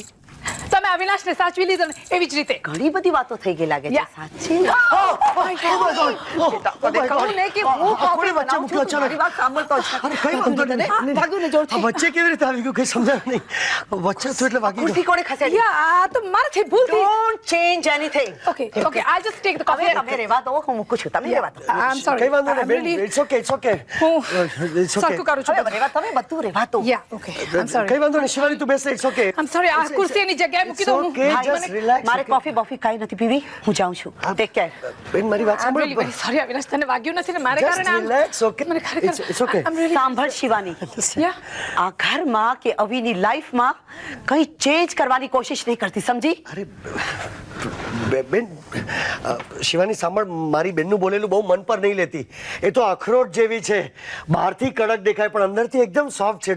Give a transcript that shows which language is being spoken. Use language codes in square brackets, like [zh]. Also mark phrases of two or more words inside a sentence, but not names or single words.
[gu] તમે અવિનાશને સાચવી લીધો ને એવી જ રીતે. ઘણી બધી વાતો થઈ ગઈ લાગે છે. [en] Yeah. [gu] સાચી? કહું ને કે હું કોફી બનાવું છું, તું મારી વાત સાંભળતો જ નથી. કઈ વાંધો નહીં. ભાગ્યું ને જોરથી. વચ્ચે કેવી રીતે આવી ગયું કઈ સમજાયું નહીં. વચ્ચે તો એટલે વાગી ખુરશી કોણે ખસેડી? આ તો મારાથી ભૂલ થઈ. [en] Don't change anything. Okay I just take the [gu] હવે કોફી. તમે રહેવા દો, હું મૂકું છું. તમે રહેવા દો. [en] I am sorry. [gu] કઈ વાંધો નહીં બેન. [en] it's okay [gu] હું સરખું કરું છું. હવે રહેવા, તમે બધું રહેવા દો. [en] Ya okay I am sorry. [gu] કઈ વાંધો નહીં શિવાની, તું બેસ. [en] It's okay. I am sorry. [gu] આ ખુરશી એની જગ્યાએ મૂકી દો. હું [en] Okay, just relax. [gu] મારે કોફી બોફી કાંઈ નથી પીવી, હું જાઉં છું. [en] take care. [gu] બેન મારી વાત [en] I am [gu] સાંભળ. [en] very sorry [gu] અવિનાશ, તને વાગ્યું નથી ને મારે [en] Just [gu] કારણે આમ. [en] relax, okay? [gu] મને ખરેખર [en] It's okay. I'm really- [gu] સાંભળ શિવાની, [en] Yeah. [gu] આ ઘરમાં કે અવીની લાઈફમાં કઈ ચેન્જ કરવાની કોશિશ નહીં કરતી, સમજી? અરે બેન શિવાની સાંભળ, મારી બેનનું બોલેલું બહુ મન પર નહીં લેતી. એ તો અખરોટ જેવી છે, બહારથી કડક દેખાય પણ અંદરથી એકદમ સોફ્ટ છે.